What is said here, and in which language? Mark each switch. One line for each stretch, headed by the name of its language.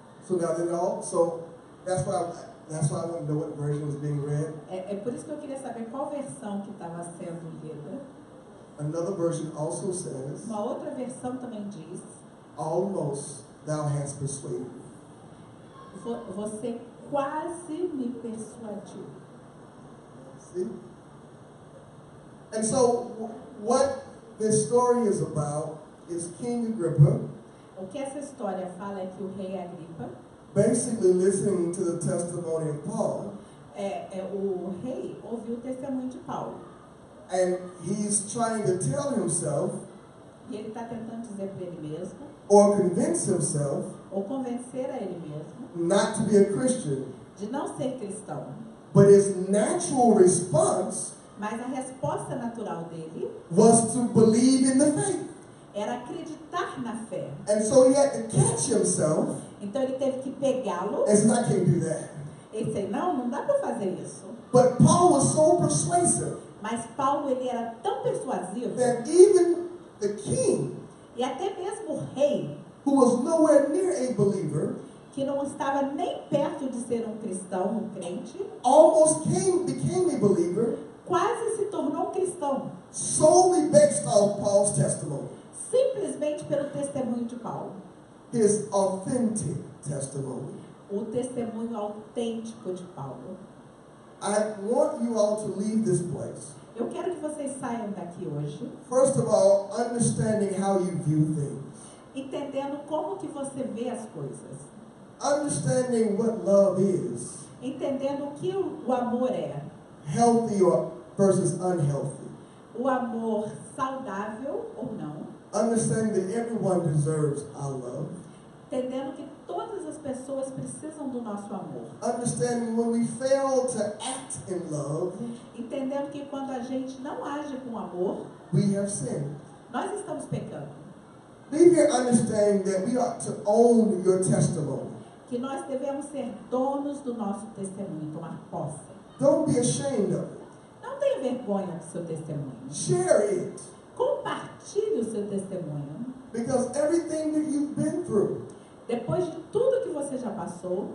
English: So now then so that's why I want to know what version was being read.
Portuguese: É por isso que eu queria saber qual versão que estava sendo lida.
English: Another version also says,
Portuguese: Uma outra versão também diz:
English: almost thou hast persuaded.
Portuguese: Você quase me persuadiu.
English: See? And so what this story is about is King Agrippa
Portuguese: O que essa história fala é que o rei Agripa,
English: basically listening to the testimony of Paul,
Portuguese: o rei ouviu o testemunho de Paulo.
English: and he's trying to tell himself
Portuguese: E ele está tentando dizer para ele mesmo,
English: or convince himself
Portuguese: ou convencer a ele mesmo,
English: not to be a Christian.
Portuguese: de não ser cristão.
English: But his natural response
Portuguese: Mas a resposta natural dele
English: was to believe in the faith.
Portuguese: era acreditar na fé.
English: And so he had to catch himself
Portuguese: Então ele teve que pegá-lo.
English: and say, I can't do that.
Portuguese: Ele disse: não dá para fazer isso.
English: But Paul was so persuasive
Portuguese: Mas Paulo, ele era tão persuasivo,
English: that even the king,
Portuguese: e até mesmo o rei,
English: who was nowhere near a believer,
Portuguese: que não estava nem perto de ser um cristão, um crente,
English: almost became a believer
Portuguese: quase se tornou um cristão,
English: solely based on Paul's testimony,
Portuguese: simplesmente pelo testemunho de Paulo.
English: his authentic testimony.
Portuguese: O testemunho autêntico de Paulo.
English: I want you all to leave this place,
Portuguese: Eu quero que vocês saiam daqui hoje
English: first of all, understanding how you view things,
Portuguese: entendendo como que você vê as coisas,
English: understanding what love is,
Portuguese: entendendo o que o amor é,
English: healthy or versus unhealthy,
Portuguese: o amor saudável ou não,
English: understanding that everyone deserves our love,
Portuguese: entendendo que todas as pessoas precisam do nosso amor,
English: understanding when we fail to act in love,
Portuguese: entendendo que quando a gente não age com amor,
English: we have sinned.
Portuguese: nós estamos pecando,
English: Leave here understanding that we ought to own your testimony.
Portuguese: que nós devemos ser donos do nosso testemunho, tomar posse.
English: Don't be ashamed of it.
Portuguese: Não tenha vergonha do seu testemunho.
English: Share it.
Portuguese: Compartilhe o seu testemunho.
English: Because everything that you've been through
Portuguese: Depois de tudo que você já passou,